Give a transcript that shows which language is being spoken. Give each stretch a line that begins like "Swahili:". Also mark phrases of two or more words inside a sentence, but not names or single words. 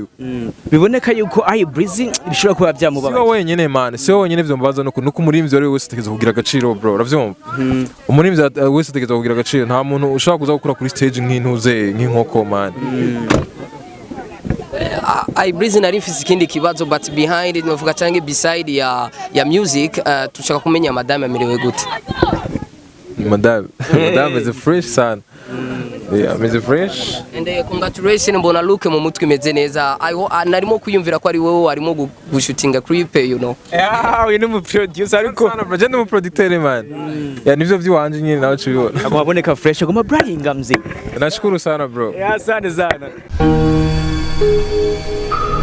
Rundi: biboneka yuko iBreezy bishobora kuba byamubabaza siwe wenyene man siwe wenyene ivyo mbabaza nuko umuririmbyi wari wese tegeza kugira agaciro bro uravyumva umuririmbyi wese tegeza kugira agaciro nta muntu ushaka kuza gukora kuri stage nk'intuze nk'inkoko man iBreezy nari mfise ikindi kibazo
English: but behind it
Rundi: novuga canke beside ya music tushaka kumenya madame amerewe gute
English: madame is fresh son yeah is fresh and congratulations
Rundi: mbona look mu mutwe imeze neza narimo kwiyumvira ko ari wowe warimo gushutinga
English: clip you know
Rundi: uyu ni mu producer ariko je ndi mu producteur man ya nivyo vy'iwanje nyine nawe cubibona ababoneka fresh agoma bragging mzee
Swahili: nashukuru sana bro asante sana.